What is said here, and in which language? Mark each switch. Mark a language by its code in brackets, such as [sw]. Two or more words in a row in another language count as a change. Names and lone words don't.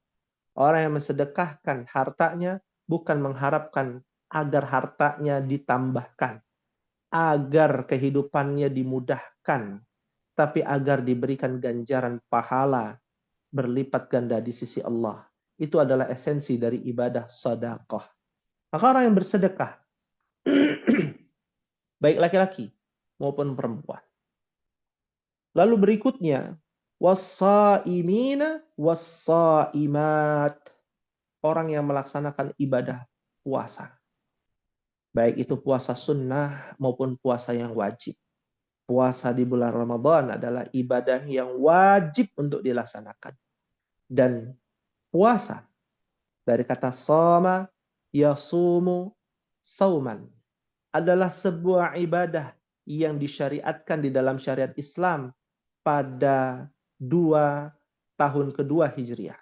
[id] Orang yang mensedekahkan hartanya bukan mengharapkan agar hartanya ditambahkan, agar kehidupannya dimudahkan, tapi agar diberikan ganjaran pahala berlipat ganda di sisi Allah. Itu adalah esensi dari ibadah sedekah. Maka orang yang bersedekah, baik laki-laki maupun perempuan. Lalu berikutnya, [ar] والصائمين والصائمات. [id] Orang yang melaksanakan ibadah puasa. Baik itu puasa sunnah maupun puasa yang wajib. Puasa di bulan Ramadan adalah ibadah yang wajib untuk dilaksanakan. Dan puasa dari kata [ar] صام يصوم صوما [id] adalah sebuah ibadah yang disyariatkan di dalam syariat Islam pada 2 tahun kedua Hijriah.